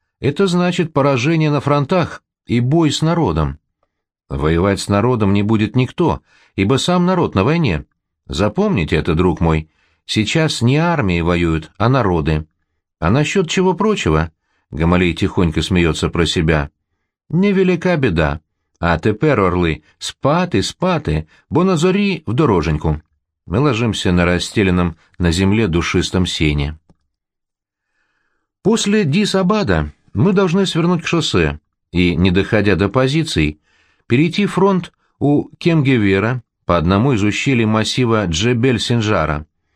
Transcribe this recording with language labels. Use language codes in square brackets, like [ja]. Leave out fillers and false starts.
[ru] Это значит поражение на фронтах и бой с народом. Воевать с народом не будет никто, ибо сам народ на войне. Запомните это, друг мой, сейчас не армии воюют, а народы. А насчет чего прочего? Гамалей тихонько смеется про себя. Невелика беда. [uk] А тепер, орлы, спати, спати, бо на зорі в дороженьку. [ru] Мы ложимся на расстеленном на земле душистом сене. После Дисабада мы должны свернуть к шоссе и, не доходя до позиций, перейти фронт у Кемгевера по одному из ущелий массива Джебель-Синджара.